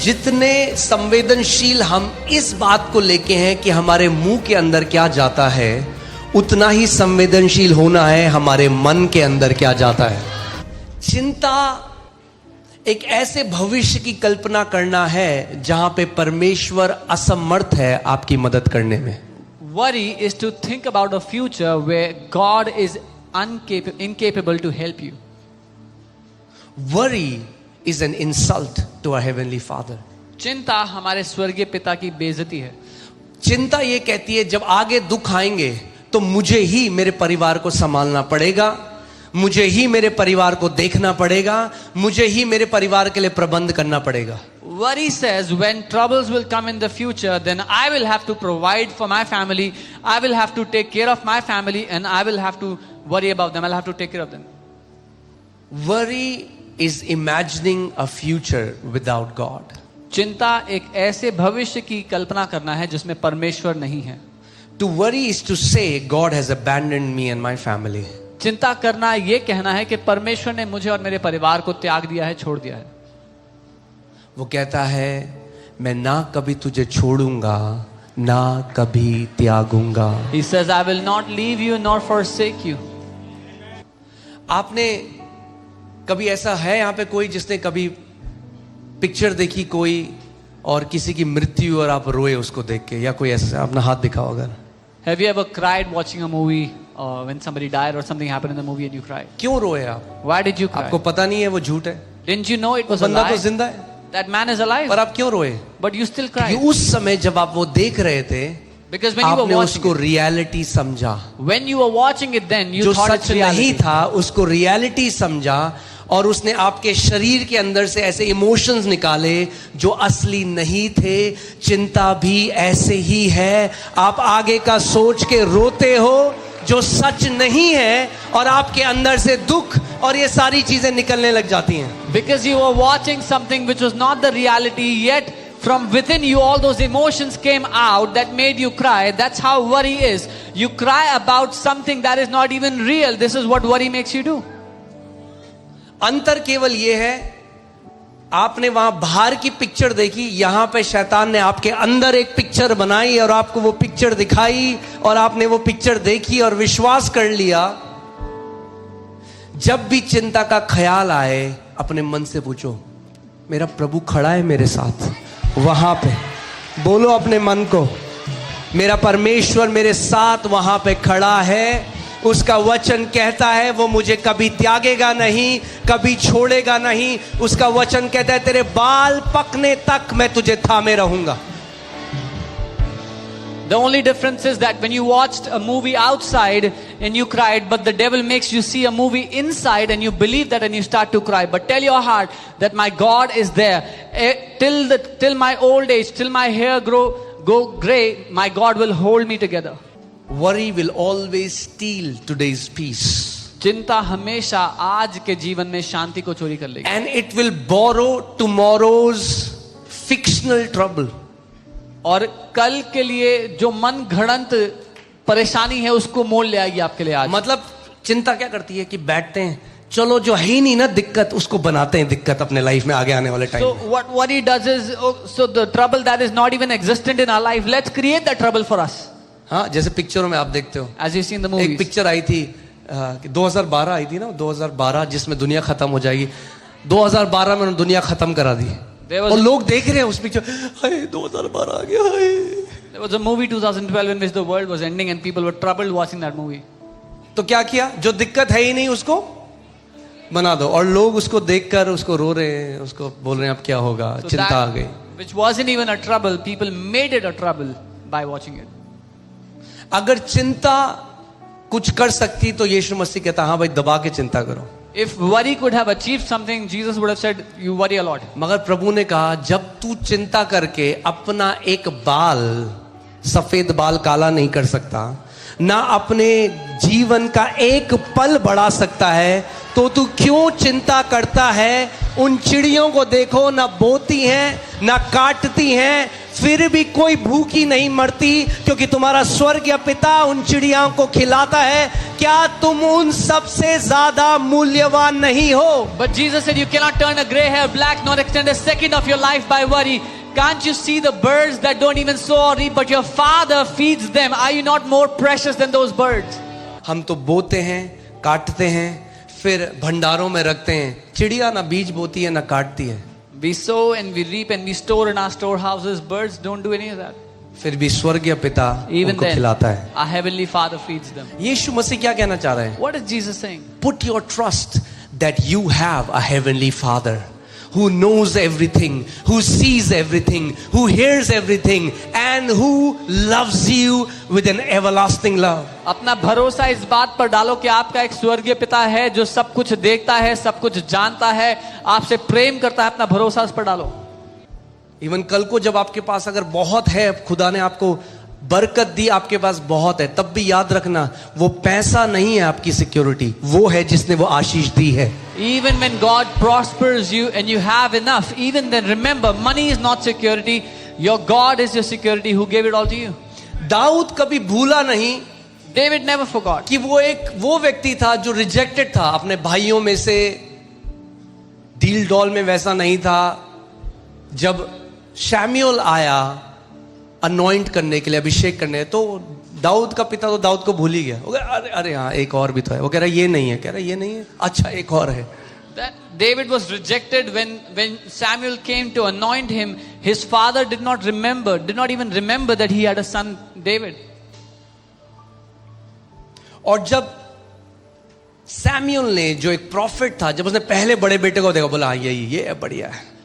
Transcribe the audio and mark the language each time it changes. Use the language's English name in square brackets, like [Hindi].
[Hindi] जितने संवेदनशील हम इस बात को लेके हैं कि हमारे मुंह के अंदर क्या जाता है, उतना ही संवेदनशील होना है हमारे मन के अंदर क्या जाता है। चिंता एक ऐसे भविष्य की कल्पना करना है जहां पे परमेश्वर असमर्थ है आपकी मदद करने में। [English] Worry is to think about a future where God is incapable to help you. Worry is an insult to our heavenly Father. [Hindi] चिंता हमारे स्वर्गीय पिता की बेइज्जती है। चिंता ये कहती है जब आगे दुख आएंगे तो मुझे ही मेरे परिवार को संभालना पड़ेगा, मुझे ही मेरे परिवार को देखना पड़ेगा, मुझे ही मेरे परिवार के लिए प्रबंध करना पड़ेगा। [English] Worry says when troubles will come in the future, then I will have to provide for my family, I will have to take care of my family, and I will have to worry about them, I'll have to take care of them. Worry is imagining a future without God. [Hindi] चिंता एक ऐसे भविष्य की कल्पना करना है जिसमें परमेश्वर नहीं है। [English] To worry is to say God has abandoned me and my family. [Hindi] चिंता करना ये कहना है कि परमेश्वर ने मुझे और मेरे परिवार को त्याग दिया है, छोड़ दिया है। वो कहता है मैं ना कभी तुझे छोड़ूंगा ना कभी त्यागूंगा। [English] He says I will not leave you nor forsake you. [Hindi] आपने कभी ऐसा है यहाँ पे कोई जिसने कभी पिक्चर देखी कोई और किसी की मृत्यु और आप रोए उसको देख के, या कोई ऐसा अपना हाथ दिखाओ अगर। [English] Have you ever cried watching a movie when somebody died or something happened in the movie and you cried? [Hindi] क्यों रोए आप? [English] Why did you cry? [Hindi] आपको पता नहीं है वो झूठ है, [English] Didn't you know it was a [Hindi] बंदा तो [English] lie? [Hindi] जिंदा है, [English] That man is alive. [Hindi] पर आप क्यों रोए? [English] But you still cried. [Hindi] क्योंकि उस समय जब आप वो देख रहे थे [English] Because when you were [Hindi] आपने [English] watching [Hindi] उसको [English] it, [Hindi] रियलिटी समझा। [English] when you were watching it, then you [Hindi] जो [English] thought it's [Hindi] सच नहीं [English] reality. [Hindi] था उसको रियलिटी समझा और उसने आपके शरीर के अंदर से ऐसे इमोशंस निकाले जो असली नहीं थे। चिंता भी ऐसे ही है, आप आगे का सोच के रोते हो जो सच नहीं है और आपके अंदर से दुख और ये सारी चीजें निकलने लग जाती हैं। [English] Because you were watching something which was not the reality, yet from within you all those emotions came out that made you cry. That's how worry is. You cry about something that is not even real. This is what worry makes you do. [Hindi] अंतर केवल ये है, आपने वहां बाहर की picture देखी, यहां पे शैतान ने आपके अंदर एक पिक्चर बनाई और आपको वो पिक्चर दिखाई और आपने वो पिक्चर देखी और विश्वास कर लिया। जब भी चिंता का ख्याल आए अपने मन से पूछो मेरा प्रभु खड़ा है मेरे साथ, वहां पे बोलो अपने मन को मेरा परमेश्वर मेरे साथ वहां पे खड़ा है। उसका वचन कहता है वो मुझे कभी त्यागेगा नहीं, कभी छोड़ेगा नहीं। उसका वचन कहता है तेरे बाल पकने तक मैं तुझे थामे रहूंगा। [English] The only difference is that when you watched a movie outside and you cried, but the devil makes you see a movie inside and you believe that and you start to cry. But tell your heart that my God is there. Till my old age, till my hair go gray, my God will hold me together. Worry will always steal today's peace. [Hindi] चिंता हमेशा आज के जीवन में शांति को चोरी कर लेगी। [English] And it will borrow tomorrow's fictional trouble. [Hindi] और कल के लिए जो मन घड़ंत परेशानी है उसको मोल ले आएगी आपके लिए आज। मतलब चिंता क्या करती है कि बैठते हैं, चलो जो है ही नहीं ना दिक्कत उसको बनाते हैं दिक्कत अपने लाइफ में आगे आने वाले time. [English] So what worry does is, so the trouble that is not even existent in our life, let's create that trouble for us. [Hindi] हाँ, जैसे पिक्चरों में आप देखते हो, [English] As you see in the movies. [Hindi] एक पिक्चर आई थी 2012 आई थी ना, 2012 जिसमें दुनिया खत्म हो जाएगी। 2012 में उन्होंने दुनिया खत्म करा दी और लोग देख रहे हैं उस पिक्चर, हाय 2012 आ गया हाय। [English] There was a movie 2012 in which the world was ending and people were troubled watching that movie. [Hindi] तो क्या किया, जो दिक्कत है ही नहीं उसको बना दो और लोग उसको देखकर उसको रो रहे हैं, उसको बोल रहे हैं अब क्या होगा, [English] So [Hindi] चिंता आ गई। [English] which wasn't even a trouble, people made it a trouble by watching it. [Hindi] अगर चिंता कुछ कर सकती तो यीशु मसीह कहता हाँ भाई दबा के चिंता करो। [English] If worry could have achieved something, Jesus would have said, you worry a lot. [Hindi] मगर प्रभु ने कहा जब तू चिंता करके अपना एक बाल, सफेद बाल काला नहीं कर सकता, ना अपने जीवन का एक पल बढ़ा सकता है, तो तू क्यों चिंता करता है। उन चिड़ियों को देखो, ना बोती हैं ना काटती हैं, फिर भी कोई भूखी नहीं मरती, क्योंकि तुम्हारा स्वर्गीय पिता उन चिड़ियाओं को खिलाता है। क्या तुम उन सबसे ज्यादा मूल्यवान नहीं हो? [English] But Jesus said, you cannot turn a gray hair black nor extend a second of your life by worry. Can't you see the birds that don't even sow or reap, but your Father feeds them? Are you not more precious than those birds? [Hindi] हम तो बोते हैं, काटते हैं, फिर भंडारों में रखते हैं। चिड़िया ना बीज बोती है ना काटती है, [English] We sow and we reap and we store in our storehouses. Birds don't do any of that. [Hindi] फिर भी स्वर्गीय पिता [English] Even [Hindi] उनको [English] then, [Hindi] खिलाता है। [English] our heavenly Father feeds them. [Hindi] यीशु मसीह क्या कहना चाह रहे हैं? [English] What is Jesus saying? Put your trust that you have a heavenly Father who knows everything, who sees everything, who hears everything, and who loves you with an everlasting love. [Hindi] अपना भरोसा इस बात पर डालो कि आपका एक स्वर्गीय पिता है जो सब कुछ देखता है, सब कुछ जानता है, आपसे प्रेम करता है। अपना भरोसा उस पर डालो। इवन कल को जब आपके पास अगर बहुत है, खुदा ने आपको बरकत दी, आपके पास बहुत है, तब भी याद रखना वो पैसा नहीं है आपकी सिक्योरिटी, वो है जिसने वो आशीष दी है। [English] Even when God prospers you and you have enough, even then remember, money is not security. Your God is your security who gave it all to you. [Hindi] Dawood कभी भूला नहीं [English] David never forgot [Hindi] कि वो व्यक्ति था जो रिजेक्टेड था अपने भाइयों में से। डील डॉल में वैसा नहीं था। जब शैम्यूएल आया अनॉइंट करने के लिए, अभिषेक करने, तो दाऊद का पिता तो दाऊद को भूल ही गया। वो कह अरे अरे हाँ एक और भी तो है। वो कह रहा ये नहीं है, कह रहा ये नहीं है, अच्छा एक और है। [English] that David was rejected when Samuel came to anoint him. His father did not even remember that he had a son David. [Hindi] और जब सैमुएल ने, जो एक प्रॉफिट था, जब उसने पहले बड़े बेटे को देखा, बोला ये बढ़िया है।